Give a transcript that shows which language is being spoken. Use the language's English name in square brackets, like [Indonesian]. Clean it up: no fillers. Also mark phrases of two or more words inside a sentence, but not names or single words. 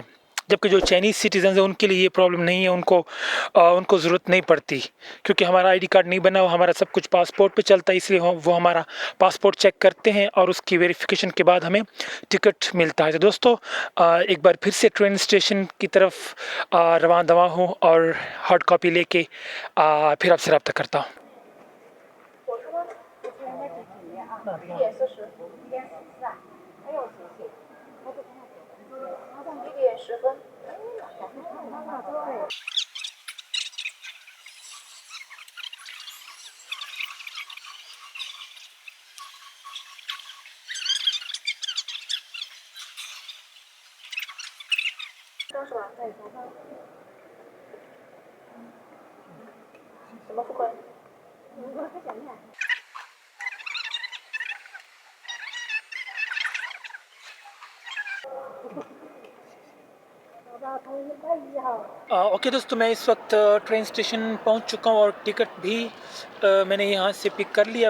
[Urdu] جبکہ جو [English] Chinese citizen [Urdu] ہیں ان کے لیے یہ پرابلم نہیں ہے، ان کو ضرورت نہیں پڑتی، کیونکہ ہمارا [English] ID card [Urdu] نہیں بنا ہوا، ہمارا سب کچھ پاسپورٹ پہ چلتا ہے، اس لیے وہ ہمارا پاسپورٹ چیک کرتے ہیں اور اس کی ویریفیکیشن کے بعد ہمیں ٹکٹ ملتا ہے. تو دوستوں ایک بار پھر سے [English] train station [Urdu] کی طرف روانہ ہوں اور [English] hard copy [Urdu] لے کے پھر آپ سے رابطہ کرتا ہوں. [Chinese] 1点10分。刚是吧？对，什么付款？我不想看。 [Urdu] اوکے دوستوں، میں اس وقت [English] train station [Urdu] پہنچ چکا ہوں اور ٹکٹ بھی میں نے یہاں سے پک کر لیا.